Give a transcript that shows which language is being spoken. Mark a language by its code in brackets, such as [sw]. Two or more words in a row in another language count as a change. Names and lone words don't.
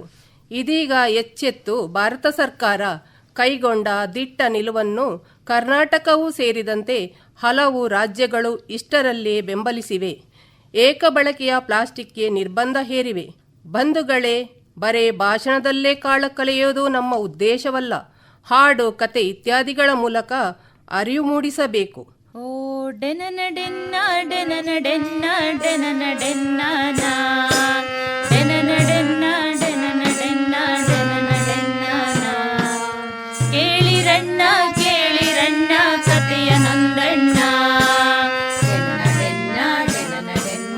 [kn] ಇದೀಗ ಎಚ್ಚೆತ್ತು ಭಾರತ ಸರ್ಕಾರ ಕೈಗೊಂಡ ದಿಟ್ಟ ನಿಲುವನ್ನು ಕರ್ನಾಟಕವೂ ಸೇರಿದಂತೆ ಹಲವು ರಾಜ್ಯಗಳು ಇಷ್ಟರಲ್ಲೇ ಬೆಂಬಲಿಸಿವೆ. ಏಕಬಳಕೆಯ ಪ್ಲಾಸ್ಟಿಕ್ಗೆ ನಿರ್ಬಂಧ ಹೇರಿವೆ. ಬಂಧುಗಳೇ, ಬರೇ ಭಾಷಣದಲ್ಲೇ ಕಾಲ ಕಳೆಯೋದು ನಮ್ಮ ಉದ್ದೇಶವಲ್ಲ. ಹಾಡು, ಕತೆ ಇತ್ಯಾದಿಗಳ ಮೂಲಕ ಅರಿವು ಮೂಡಿಸಬೇಕು. ಓ ಡೆನನ ಡೆನ್ನ ಡೆನನ ಡೆನ್ನ ಡೆನನ ಡೆನ್ನಾನ ಡೆನನ ಡೆನ್ನ ಡೆನನ ಡೆನ್ನ ಡೆನನ ಡೆನ್ನಾನ. ಕೇಳಿರಣ್ಣ ಕೇಳಿರಣ್ಣ ಕತೆಯ ನೊಂದಣ್ಣ ಡೆನನ ಡೆನ್ನ ಡೆನನ ಡೆನ್ನ.